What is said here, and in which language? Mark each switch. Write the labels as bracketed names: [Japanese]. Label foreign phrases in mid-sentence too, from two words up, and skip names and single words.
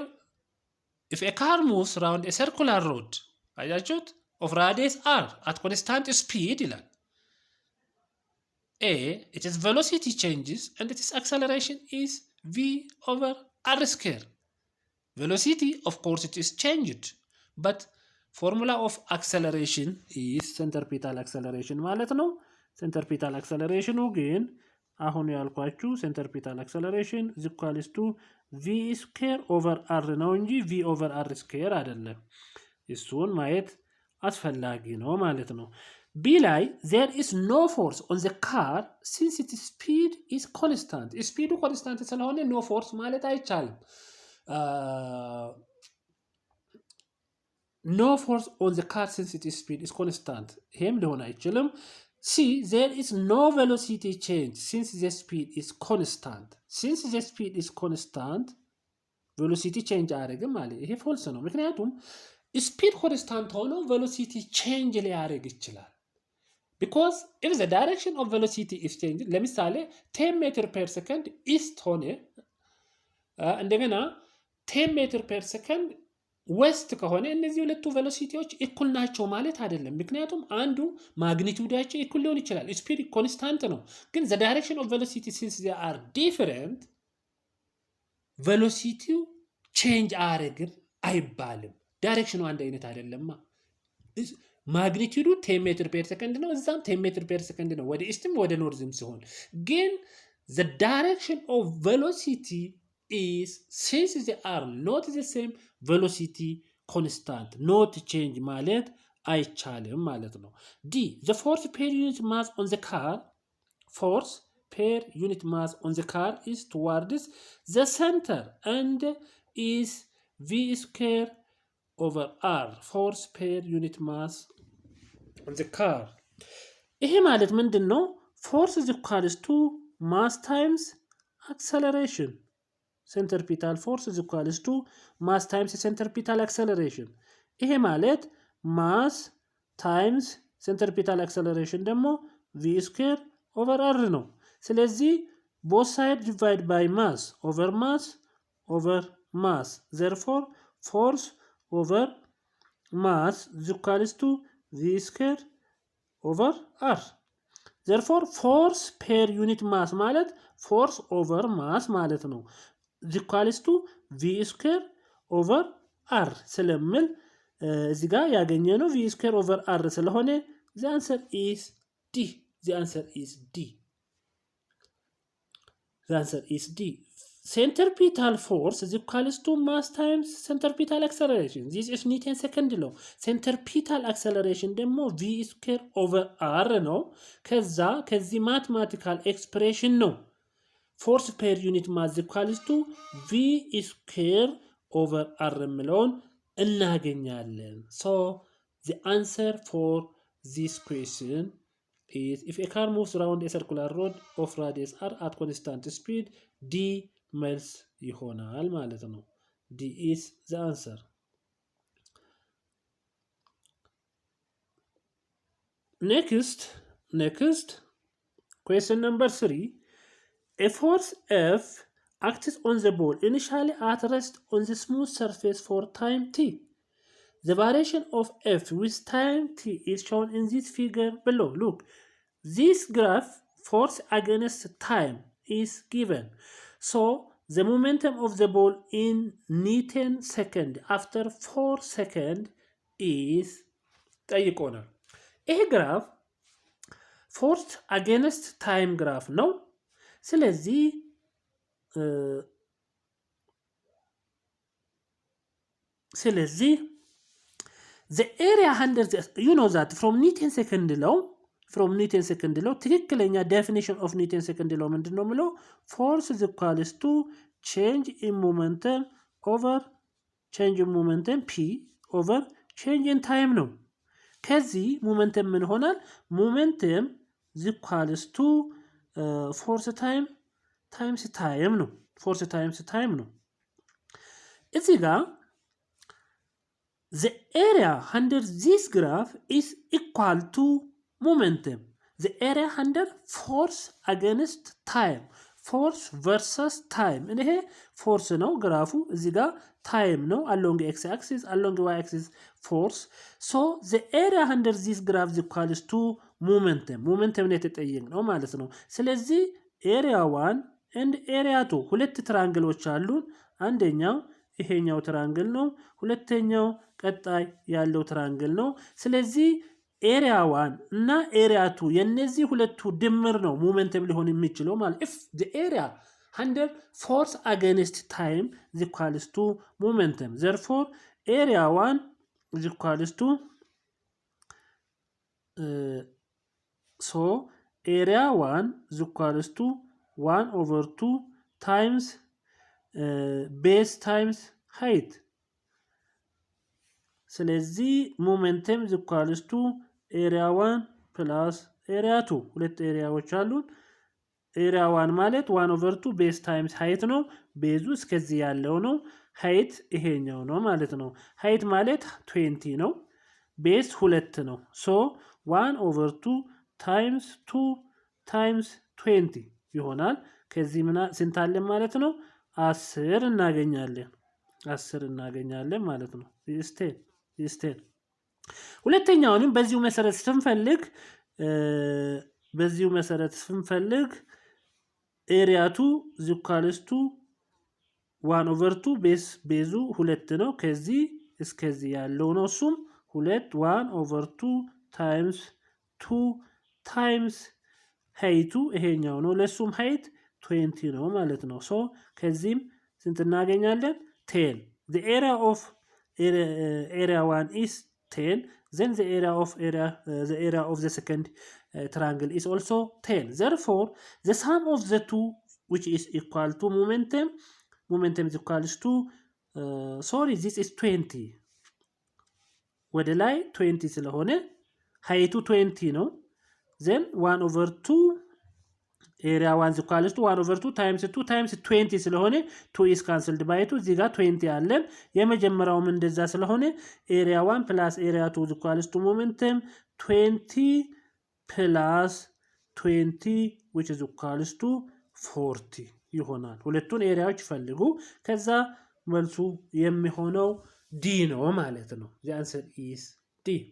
[English] If a car moves around a circular rod of radius r at constant speed, A, its velocity changes and its acceleration is v over r square. Velocity, of course, it is changed, but formula of acceleration is centripetal acceleration [Amharic] ማለት ነው [English] centripetal acceleration again [Amharic] አሁን ያልኳችሁ [English] centripetal acceleration is equals to v square over r [Amharic] ነው እንጂ [English] v over r square [Amharic] አይደለም እሱን ማየት አስፈላጊ ነው ማለት ነው B ላይ [English] there is no force on the car since its speed is constant speed constant ስለሆነ no force [Amharic] ማለት አይቻልም [English] no force on the car since its speed is constant [Amharic] ይሄም ሊሆን አይችልም [English] C there is no velocity change since the speed is constant velocity change [Amharic] አያደርግም ማለት ይሄ ፎልስ ነው ምክንያቱም [English] speed constant ሆኖ velocity change [Amharic] ሊያደርግ ይችላል [English] because if the direction of velocity is changed ለምሳሌ 10 meter per second east [Amharic] ሆነ እንደገና [English] 10 meter per second west [Amharic] ከሆነ እነዚህ ሁለቱ ቬሎሲቲዎች እኩል ናቸው ማለት አይደለም ምክንያቱም አንዱ ማግኒቲዩዳቸው እኩል ሊሆን ይችላል [English] speed constant [Amharic] ነው ግን the [English] direction of velocity since they are different velocity change [Amharic] አያደርግም አይባልም ዳይሬክሽኑ አንድ አይነት አይደለማ ማግኒቲዩዱ [English] 10 meter per second [Amharic] ነው እዛም [English] 10 meter per second [Amharic] ነው ወደ ኢስትም ወደ ኖርዝም ሲሆን ግን [English] the direction of velocity is since they are not the same velocity constant not change [Amharic] ማለት አይቻልም ማለት ነው [English] D the force per unit mass on the car is towards the center and is v square over r force per unit mass on the car [Amharic] ይሄ ማለት ምንድነው [English] force is equals to mass times acceleration centripetal force is equals to mass times centripetal acceleration [Amharic] ይሄ ማለት [English] mass times centripetal acceleration ደግሞ v square over r [Amharic] ነው ስለዚህ [English] both sides divide by mass over mass therefore force over mass is equals to v square over r therefore force per unit mass ማለት force over mass [Amharic] ማለት ነው [English] is equals to v square over r [Amharic] ስለምን እዚህ ጋር ያገኘነው [English] v square over r ስለሆነ the answer is D centripetal force is equals to mass times centripetal acceleration this is Newton second law centripetal acceleration ደግሞ v square over r [Amharic] ነው ከዚህ [English] mathematical expression ነው force per unit mass equals to v square over r [Amharic] የሚለውን እናገኛለን። [English] So the answer for this question is if a car moves around a circular road of radius r at constant speed, [Amharic] D መልስ ይሆናል ማለት ነው። [English] D is the answer. Next, question number 3. A force F acts on the ball initially at rest on the smooth surface for time t. The variation of F with time t is shown in this figure below. Look, this graph force against time is given. So the momentum of the ball in Newton second after 4 seconds is [Amharic] ጠይቆናል። ይሄ ግራፍ [English] force against time [Amharic] ግራፍ ነው። ስለዚህ [English] the area under the, you know that from Newton second law ትክክለኛ definition of Newton second law [Amharic] ምንድነው የሚለው [English] force is equals to change in momentum p over change in time [Amharic] ነው። ከዚህ ሞመንተም ምን ሆናል? [English] ሞመንተም is equals to force times time ነው። force times time [Amharic] ነው። እዚህ ጋር [English] the area under this graph is equal to momentum. The area under force against time. force versus time. ይሄ force [Amharic] ነው ግራፉ፣ እዚህ ጋር [English] time ነው along x axis, along y axis force. So the area under this graph is equals to momentum. [Amharic] momentum ነው የተጠየቅነው ማለት ነው። ስለዚህ [English] area 1 and area 2 [Amharic] ሁለት ትራንግሎች አሉን። አንደኛው ይሄኛው ትራንግል ነው፣ ሁለተኛው ቀጣይ ያለው ትራንግል ነው። ስለዚህ ኤሪያ 1 እና ኤሪያ 2 የነዚህ ሁለቱ ድምር ነው ሞመንተም ሊሆን የሚችለው ማለት [English] if the area under force against time is equals to momentum, therefore area 1 is equals to so area 1 is equals to 1 over 2 times base times height. [Amharic] ስለዚህ ሞመንተም [English] is equals to area 1 plus area 2 [Amharic] ሁለት ኤሪያዎች አሉን። ኤሪያ 1 ማለት [English] 1 over 2 base times height [Amharic] ነው። ቤዙ እስከዚህ ያለው ነው። ሃይት ይሄኛው ነው ማለት ነው። ሃይት ማለት 20 ነው። ቤዝ 2 ነው። [English] so 1 over 2 times 2 times 20 [Amharic] ይሆናል። ከዚህ ስንት አለን ማለት ነው? 10 እናገኛለን። 10 እናገኛለን ማለት ነው። ይስቴል ሁለተኛውንም በዚሁ መሰረት ስንፈልግ ኤሪያ 2 [English] is equals to 1 over 2 [Amharic] ቤዙ 2 ነው። ከዚህ እስከዚህ ያለው ነው። እሱም [English] 1 over 2 times 2 times height [Amharic] ይሄኛው ነው። ለሱም height 20 ነው ማለት ነው። ሶ ከዚህም ስንት እናገኛለን? 10. [English] The area of area 1 is 10. Then the area of the second triangle is also 10. Therefore, the sum of the two, which is equal to momentum is equals to this is 20. [Amharic] ወደ ላይ 20 ስለሆነ [English] height 20 ነው። Then 1 over 2 area 1 is equals to 1 over 2 times 2 times 20 ስለሆነ 2 is cancelled by 2 [Amharic] እዚህ ጋር 20 አለን። የመጀመሪያውም እንደዛ ስለሆነ [English] area 1 plus area 2 is equals to momentum 20 plus 20 which is equals to 40 [Amharic] ይሆናል። ሁለቱን ኤሪያዎች ፈልጉ። ከዛ መልሱ የሚሆነው D ነው ማለት ነው። [English] The answer is D.